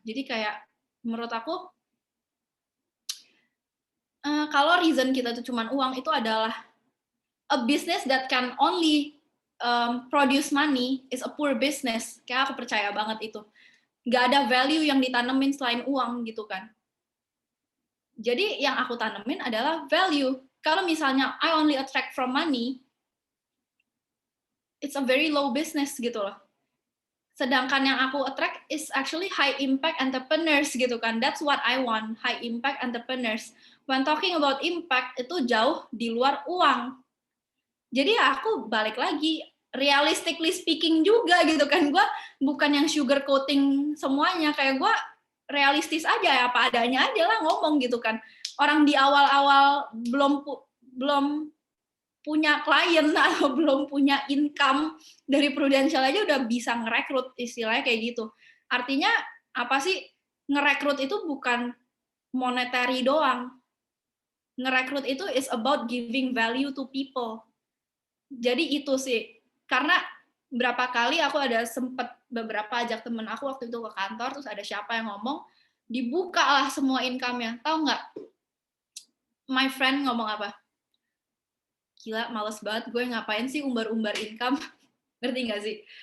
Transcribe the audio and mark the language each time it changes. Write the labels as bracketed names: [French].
[Indonesian] Jadi kayak menurut aku kalau reason kita itu cuma uang, itu adalah [English] a business that can only produce money is a poor business. [Indonesian] Kayak aku percaya banget itu. Nggak ada value yang ditanemin selain uang gitu kan. Jadi yang aku tanemin adalah value. Kalau misalnya [English] I only attract from money, it's a very low business [Indonesian] gitu loh. Sedangkan yang aku [English] attract is actually high impact entrepreneurs [Indonesian] gitu kan. [English] That's what I want, high impact entrepreneurs. When talking about impact, [Indonesian] itu jauh di luar uang. Jadi ya aku balik lagi, [English] realistically speaking [Indonesian] juga gitu kan. Gue bukan yang sugar coating semuanya, kayak gue realistis aja, apa adanya aja lah ngomong gitu kan. Orang di awal-awal belum punya klien atau belum punya income dari Prudential aja udah bisa ngerekrut, istilahnya kayak gitu. Artinya apa sih, ngerekrut itu bukan monetary doang. Ngerekrut itu [English] is about giving value to people. [Indonesian] Jadi itu sih, karena berapa kali aku ada sempet beberapa ajak temen aku waktu itu ke kantor, terus ada siapa yang ngomong, dibuka lah semua income-nya. Tahu nggak? [English] My friend [Indonesian] ngomong apa? Gila, males banget gue, ngapain sih umbar-umbar income? Ngerti nggak sih?